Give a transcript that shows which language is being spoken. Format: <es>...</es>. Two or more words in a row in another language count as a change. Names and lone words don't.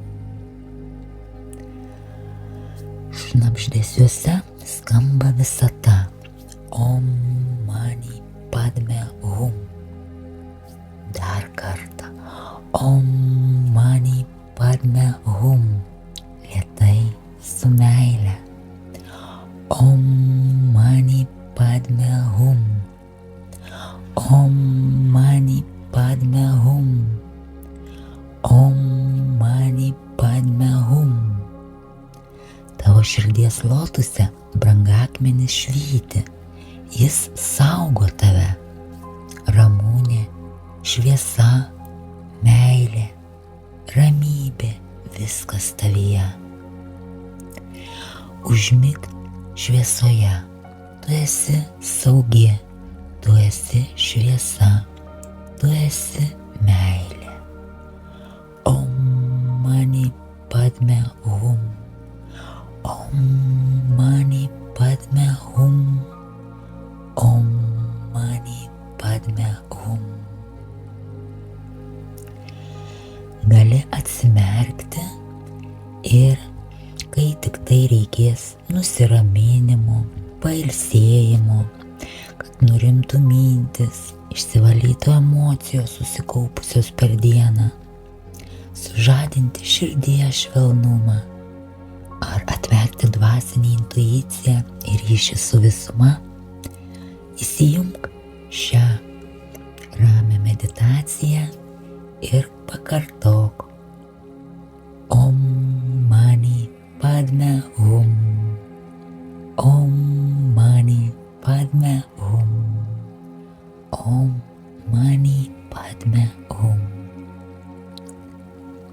<lt>Šnabždesiuose skamba visata.</lt> <sa>Om Mani Padme Hum.</sa> <lt>Dar kartą.</lt> <sa>Om Mani Padme Hum.</sa> <lt>Lėtai, su meile.</lt> <sa>Om Mani Padme Hum. Om Mani Padme Hum. Om Mani Padme Hum.</sa> <lt>Tavo širdies lotuse brangakmenis švyti. Jis saugo tave. Ramūnė, šviesa, meilė, ramybė, viskas tavyje. Užmigt šviesoje, tu esi saugi, tu esi šviesa, tu esi meilė.</lt> <sa>Om mani padme hum, om mani padme hum, om mani padme hum.</sa> <lt>Gali atsimerkti ir kai tik tai reikės nusiraminimo, pailsėjimo, kad nurimtų mintis, išsivalytų emocijos susikaupusios per dieną, sužadinti širdies švelnumą ar atverti dvasinį intuiciją ir ryšį su visuma, įsijunk šią ramią meditaciją ir pakartok</lt> <sa>Om mani padme hum, om mani padme hum, om mani padme hum.</sa>